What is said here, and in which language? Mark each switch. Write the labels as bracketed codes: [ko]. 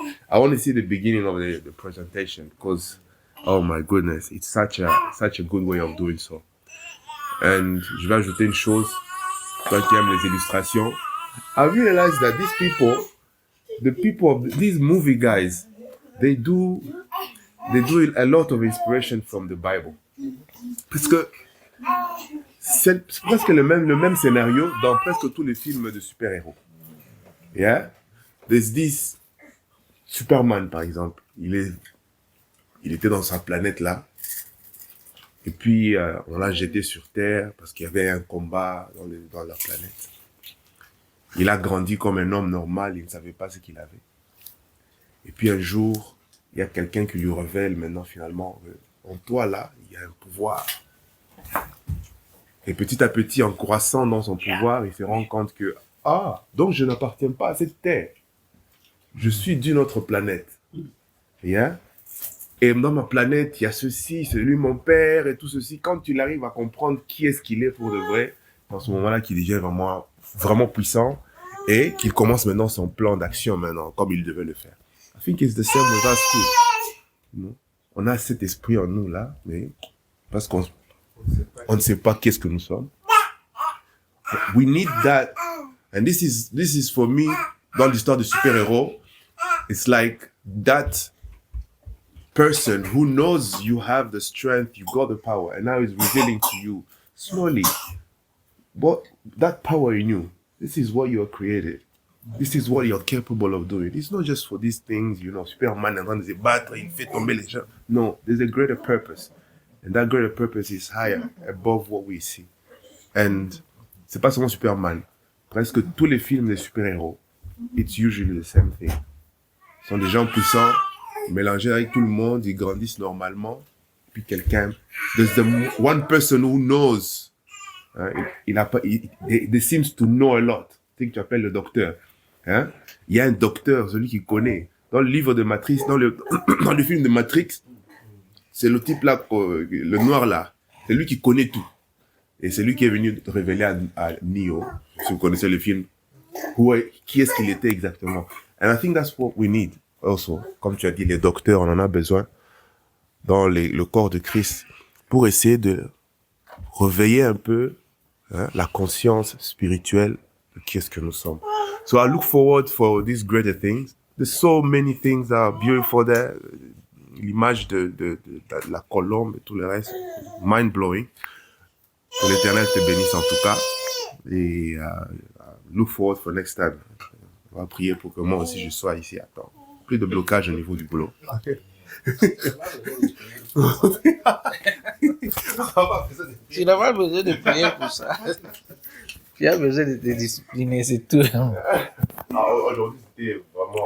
[en] I want to see the beginning of the presentation. Because, oh my goodness, it's such a good way of doing so. And [fr] je vais ajouter une chose. Toi qui aimes les illustrations. [en] I realized that the people of these movie guys, they do a lot of inspiration from the Bible. [fr] Parce que c'est presque le même scénario dans presque tous les films de super-héros. [en] Yeah? There's this Superman, [fr] par exemple. Il était dans sa planète là. Et puis, on l'a jeté sur Terre parce qu'il y avait un combat dans la planète. Il a grandi comme un homme normal, il ne savait pas ce qu'il avait. Et puis un jour, il y a quelqu'un qui lui révèle maintenant finalement, en toi là, il y a un pouvoir. Et petit à petit, en croissant dans son pouvoir, il se rend compte que, donc je n'appartiens pas à cette terre. Je suis d'une autre planète. [en] Yeah? [fr] Et dans ma planète, il y a ceci, c'est lui mon père et tout ceci. Quand tu arrives à comprendre qui est-ce qu'il est pour de vrai, dans ce moment-là, qu'il devient vraiment, vraiment puissant et qu'il commence maintenant son plan d'action maintenant, comme il devait le faire. [en] I think it's the same with us too. You know? [fr] On a cet esprit en nous là, mais parce qu'on ne sait pas qu'est-ce que nous sommes. [en] We need that. And this is for me, [fr] dans l'histoire de super-héros, [en] it's like that person who knows you have the strength, you got the power, and now is revealing to you slowly, but that power in you, this is what you are created. This is what you're capable of doing. It's not just for these things, you know, [fr] Superman est en train de se battre, il fait tomber les gens. [en] No, there's a greater purpose. And that greater purpose is higher, above what we see. [fr] And c'est pas seulement Superman. Presque tous les films des super-héros, [en] it's usually the same thing. [fr] Ce sont des gens puissants, mélangés avec tout le monde, ils grandissent normalement. Puis quelqu'un, [en] there's the one person who knows. [fr] Hein, [en] they seems to know a lot. [fr] Tu sais que tu appelles le docteur. Hein? Il y a un docteur, celui qui connaît. Dans le livre de Matrix, dans le film de Matrix, c'est le type là, le noir là. C'est lui qui connaît tout. Et c'est lui qui est venu révéler à Neo, si vous connaissez le film, qui est-ce qu'il était exactement. [en] And I think that's what we need also. [fr] Comme tu as dit, les docteurs, on en a besoin dans le corps de Christ pour essayer de réveiller un peu la conscience spirituelle de qui est-ce que nous sommes. [en] So I look forward for these greater things. There's so many things that are beautiful there. [fr] L'image de la colombe et tout le reste, [en] mind-blowing. [fr] Que l'Éternel te bénisse en tout cas. Et [en] look forward for next time. [fr] On va prier pour que moi aussi je sois ici à temps. Plus de blocage au niveau du boulot. Tu n'as pas besoin de prier pour ça. Tu as besoin de te discipliner, c'est tout. Aujourd'hui, c'était vraiment...